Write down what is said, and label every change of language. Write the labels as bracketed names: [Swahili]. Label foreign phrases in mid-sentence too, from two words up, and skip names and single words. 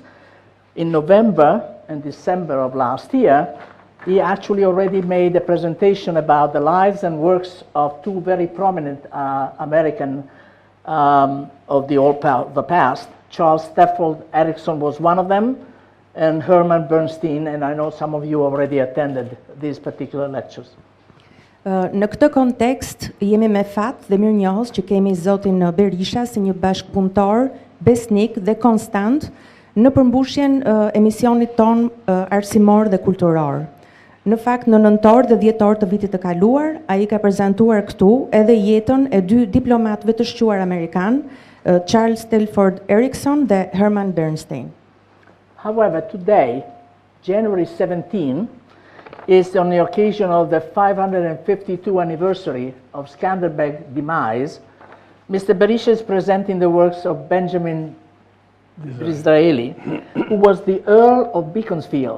[English] In November and December of last year, he actually already made a presentation about the lives and works of 2 very prominent American of the past. Charles Steffold Erickson was one of them, and Herman Bernstein, and I know some of you already attended these particular lectures. [Albanian] Në këtë kontekst, jemi me fat dhe mirënjohës që kemi zotin Berisha si një bashkëpunëtor, besnik dhe konstant në përmbushjen emisionit ton arsimor dhe kulturor. Në fakt, në nëntor dhe dhjetor të vitit të kaluar, ai ka prezantuar këtu edhe jetën e 2 diplomatëve të shquar amerikan, Charles Steffold Erickson dhe Herman Bernstein. [English] However, today, January 17, is on the occasion of the 552 anniversary of Skanderbeg's demise. Mr. Berisha is presenting the works of Benjamin Disraeli, who was the Earl of Beaconsfield.